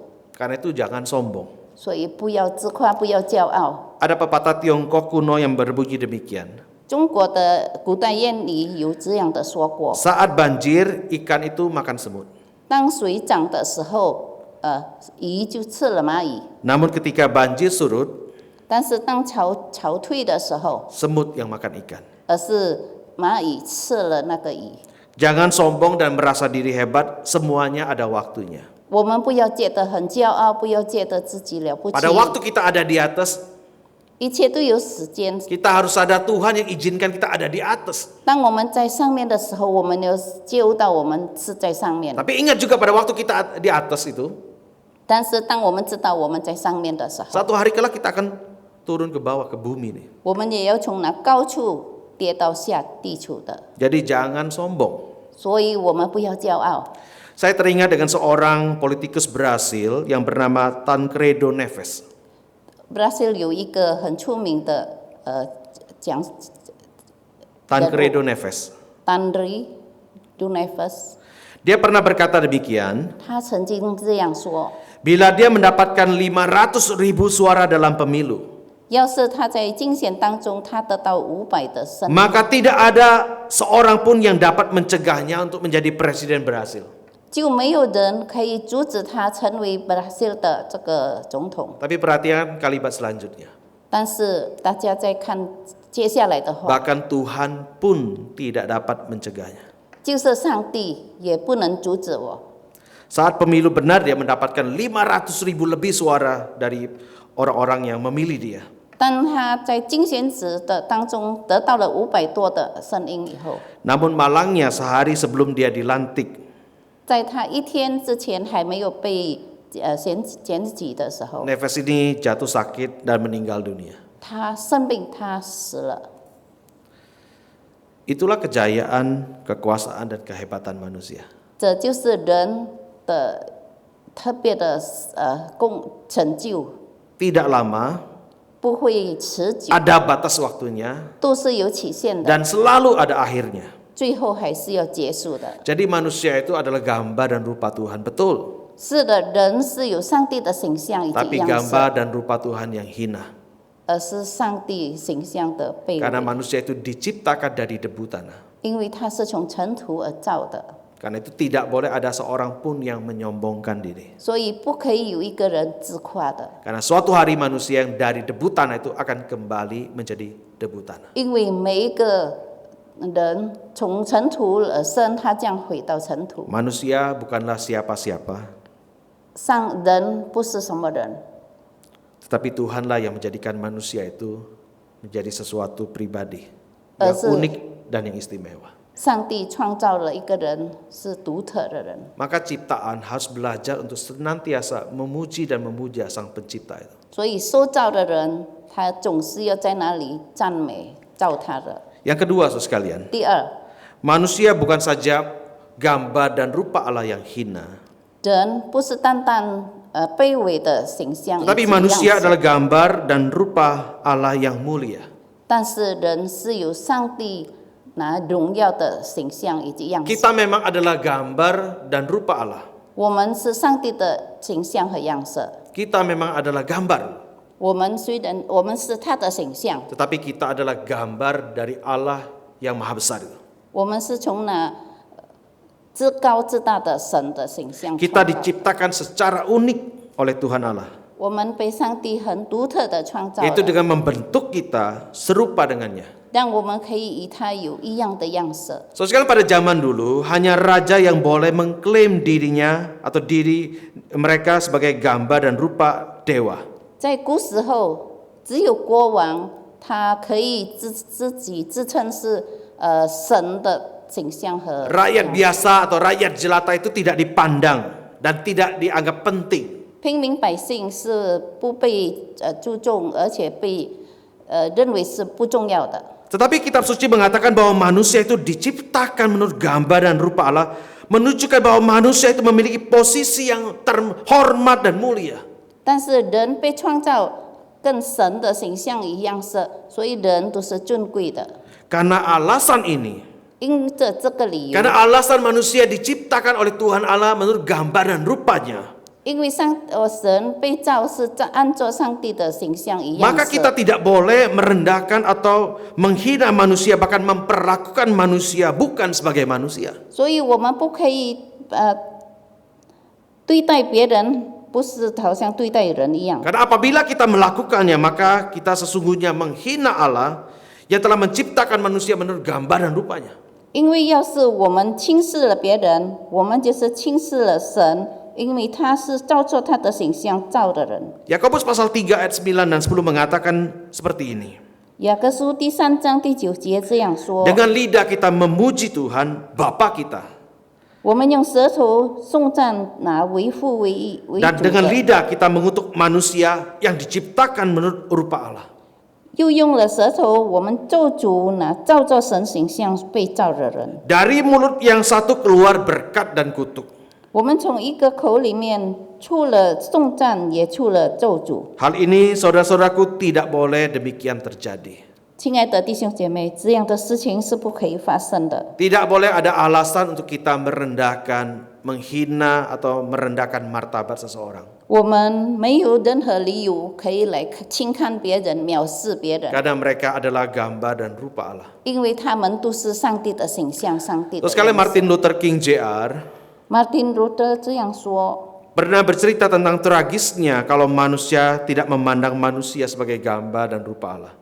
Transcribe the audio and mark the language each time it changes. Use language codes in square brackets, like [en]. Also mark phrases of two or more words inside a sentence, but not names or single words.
[id] Karena itu jangan sombong. [zh] 所以不要自夸，不要骄傲。 [id] Ada pepatah Tiongkok kuno yang berbunyi demikian. [zh] 中国的古代谚语有这样的说过： [id] Saat banjir, ikan itu makan semut. [zh] 当水涨的时候，鱼就吃了蚂蚁； [id] Namun ketika banjir surut, [zh] 但是当潮退的时候， [id] semut yang makan ikan. [zh] 而是蚂蚁吃了那个鱼。 [id] Jangan sombong dan merasa diri hebat, semuanya ada waktunya. [zh] 我们不要觉得很骄傲，不要觉得自己了不起 [id] Pada。waktu kita ada di atas, [zh] 一切都有时间。 [id] kita harus sadar Tuhan yang izinkan kita ada di atas. [zh] 当我们在上面的时候，我们有觉悟到我们是在上面。 [id] Tapi ingat juga pada waktu kita di atas itu, [zh] 但是当我们知道我们在上面的时候， [id] satu hari kelak kita akan turun ke bawah, ke bumi nih. [zh] 我们也要从那高处跌到下地处的。 [id] Jadi jangan sombong. [zh] 所以我们不要骄傲。 [id] Saya teringat dengan seorang politikus Brasil yang bernama Tancredo Neves. [zh] Brasil 有一个很出名的讲 [id] Tancredo Neves. [zh] Tancredo Neves， [id] Dia pernah berkata demikian, [zh] 他曾经这样说： [id] bila dia mendapatkan 500.000 suara dalam pemilu, [zh] 要是他在竞选当中他得到500的胜利， [id] maka tidak ada seorang pun yang dapat mencegahnya untuk menjadi presiden Brasil. [zh] 就没有人可以阻止他成为 Brasil 的这个总统。 [id] Tapi perhatikan kalimat selanjutnya. [zh] 但是大家再看接下来的话， [id] Bahkan Tuhan pun tidak dapat mencegahnya. [zh] 就是上帝也不能阻止我。 [id] Saat pemilu benar, dia mendapatkan 500.000 lebih suara dari orang-orang yang memilih dia. [zh] 当他在竞选时的当中得到了500多的声音以后， [id] Namun malangnya sehari sebelum dia dilantik, [zh] 在他一天之前还没有被选举的时候， [id] Neves ini jatuh sakit dan meninggal dunia. [zh] 他生病，他死了。 [id] Itulah kejayaan, kekuasaan, dan kehebatan manusia. [zh] 这就是人的特别的成就。 [id] Tidak lama, [zh] 不会持久， [id] ada batas waktunya, [zh] 都是有期限的， [id] dan selalu ada akhirnya. [zh] 最后还是要结束的。 [id] Jadi manusia itu adalah gambar dan rupa Tuhan, betul. [zh] 是的，人是有上帝的形象以及 [id] Tapi [zh] 样 [id] gambar [zh] 式， [id] dan rupa Tuhan yang hina. [zh] 而是上帝形象的被 [id] Karena [zh] 伪， [id] manusia itu diciptakan dari debu tanah. [zh] 因为他是从尘土而造的， [id] Karena itu tidak boleh ada seorang pun yang menyombongkan diri. [zh] 所以不可以有一个人自夸的， [id] Karena suatu hari manusia yang dari debu tanah itu akan kembali menjadi debu tanah. [zh] 因为每一个人从尘土而生，他将回到尘土。 [id] Manusia bukanlah siapa-siapa, [zh] 上人不是什么人， [id] tetapi Tuhanlah yang menjadikan manusia itu menjadi sesuatu pribadi yang Asal. unik dan yang istimewa. [zh] 上帝创造了一个人是独特的人， [id] Maka ciptaan harus belajar untuk senantiasa memuji dan memuja Sang Pencipta itu. [zh] 所以受造的人他总是要在那里赞美造他的。 [id] Yang kedua, saudara sekalian, [zh] 第二， [id] manusia bukan saja gambar dan rupa Allah yang hina, [zh] 人不是单单卑微的形象， [id] tetapi [zh] 以及 [id] manusia [zh] 样式 [id] adalah gambar dan rupa Allah yang mulia. [zh] 但是人是有上帝那荣耀的形象以及样式。 [id] Kita memang adalah gambar dan rupa Allah. [zh] 我们是上帝的形象和样式， [id] Kita memang adalah gambar, [zh] 我们虽然我们是他的形象， [id] tetapi kita adalah gambar dari Allah yang maha besar itu. [zh] 我们是从那至高至大的神的形象 [id] Kita [zh] 创造。 [id] diciptakan secara unik oleh Tuhan Allah, [zh] 我们被上帝很独特的创造 [id] yaitu [zh] 了， [id] dengan membentuk kita serupa dengannya. [zh] 让我们可以与他有一样的样式。 [id] So sekarang pada zaman dulu hanya raja yang boleh mengklaim dirinya atau diri mereka sebagai gambar dan rupa dewa. [zh] 在古时候，只有国王他可以自己自称是神的形象和 [id] Rakyat biasa atau rakyat jelata itu tidak dipandang dan tidak dianggap penting. [zh] 平民百姓是不被注重，而且被认为是不重要的。 [id] Tetapi kitab suci mengatakan bahwa manusia itu diciptakan menurut gambar dan rupa Allah, menunjukkan bahwa manusia itu memiliki posisi yang terhormat dan mulia. [zh] 但是人被创造跟神的形象一样式，所以人都是尊贵的。 [id] Karena alasan ini, [zh] 因着这个理由， [id] karena alasan manusia diciptakan oleh Tuhan Allah menurut gambar dan rupanya, [zh] 因为神被造是按照上帝的形象一样 [id] maka [zh] 式， [id] kita tidak boleh merendahkan atau menghina manusia, bahkan memperlakukan manusia bukan sebagai manusia. [zh] 所以我们不可以对待别人不是好像对待人一样。 [id] Karena apabila kita melakukannya, maka kita sesungguhnya menghina Allah yang telah menciptakan manusia menurut gambar dan rupanya. [zh] 因为要是我们轻视了别人，我们就是轻视了神，因为他是照着他的形象造的人。 [id] Yakobus pasal 3 ayat 9 dan 10 mengatakan seperti ini. [zh] 雅各书第3章第9节这样说： [id] Dengan lidah kita memuji Tuhan, Bapa kita. [zh] 我们用舌头颂赞那为父为义为 [id] Dan [zh] 主 [id] dengan [zh] 的， [id] lidah kita mengutuk manusia yang diciptakan menurut rupa Allah. [zh] 又用了舌头，我们咒诅那照着神形象被造的人。 [id] Dari mulut yang satu keluar berkat dan kutuk. [zh] 我们从一个口里面出了颂赞，也出了咒诅。 [id] Hal ini saudara-saudaraku tidak boleh demikian terjadi. [zh] 亲爱的弟兄姐妹，这样的事情是不可以发生的。 [id] Tidak boleh ada alasan untuk kita merendahkan, menghina atau merendahkan martabat seseorang. [zh] 我们没有任何理由可以来轻看别人、藐视别人， [id] Karena mereka adalah gambar dan rupa Allah. [zh] 因为他们都是上帝的形象、上帝的 [id] Terus sekali [zh] 样式。 [id] Martin Luther King Jr. [zh] Martin Luther 这样说： [id] pernah bercerita tentang tragisnya kalau manusia tidak memandang manusia sebagai gambar dan rupa Allah.